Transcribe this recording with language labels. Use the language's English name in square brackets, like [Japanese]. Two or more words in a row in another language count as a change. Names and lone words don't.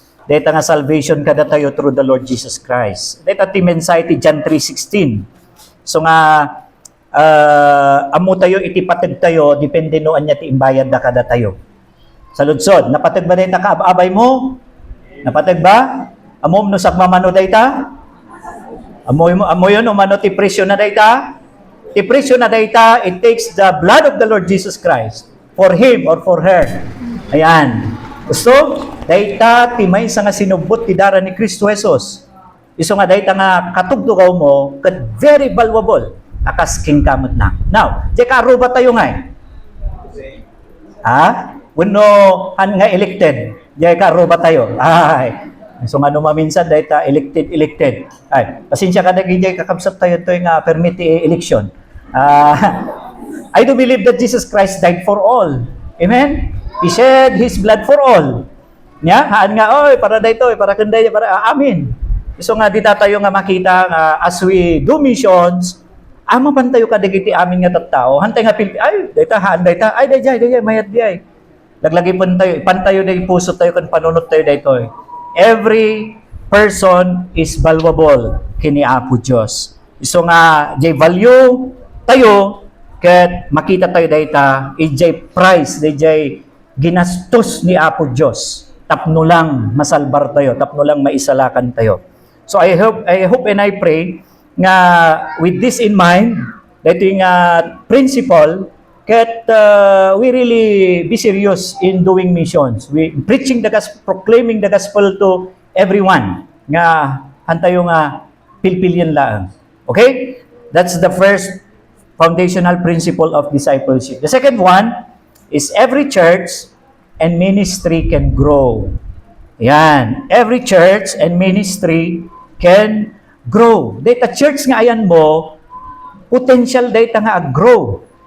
[Iloko] Dito nga salvation kada tayo [English] through the Lord Jesus Christ. [Iloko] Dito ti mensahe ti John 3:16. So nga, amo tayo iti patag tayo, depende no anya ti imbayad da kada tayo. Sa ludsod, napatag ba dito ka abay mo? Napatag ba? Amom no sakmamano dayta? Amo yun, umano ti presyo na dayta? Ti presyo na dayta, [English] it takes the blood of the Lord Jesus Christ for him or for her. [Iloko] Ayan. Gusto? Dayta, ti may nga sinubot ti dara ni Kristo Jesus. Iso nga dayta nga katugtugaw mo, kat [English] very valuable. [Iloko] Akas king kamot na. Now, di ka aruba tayo nga. Ha? Uno, han nga elected. Di ka aruba tayo. Ay. So nga maminsan dayta elected. Ay, pasensya ka na gijay kakabsat tayo to nga permit election. [English] I do believe that Jesus Christ died for all. Amen? He shed His blood for all. [Iloko] Nya, haan nga, oy, para dayto, para kanday, para amin. So nga dita tayo nga makita nga [English] as we do missions, [Iloko] ama pan tayo kadagiti amin nga tattao, hantay nga ay, dayta haan dayta, ay dayjay, mayat di ay. Laglagi pan tayo day puso tayo kan panunot tayo dayto. [English] Every person is valuable [Iloko] kini Apo Dios. So nga jay value tayo ket makita tayo dayta ijay price dayjay ginastos ni Apo Dios. Tapno lang masalbar tayo, tapno lang maisalakan tayo. [English] So I hope and I pray [Iloko] nga [English] with this in mind, [Iloko] dito yung [English] principle, that we really be serious in doing missions. We preaching the gospel, proclaiming the gospel to everyone. [Iloko] Nga hantayo nga pilpilyan lang. [English] Okay? That's the first foundational principle of discipleship. The second one is every church and ministry can grow. [Iloko] Yan. [English] Every church and ministry can grow. [Iloko] Data church nga ayan mo, potential data nga grow.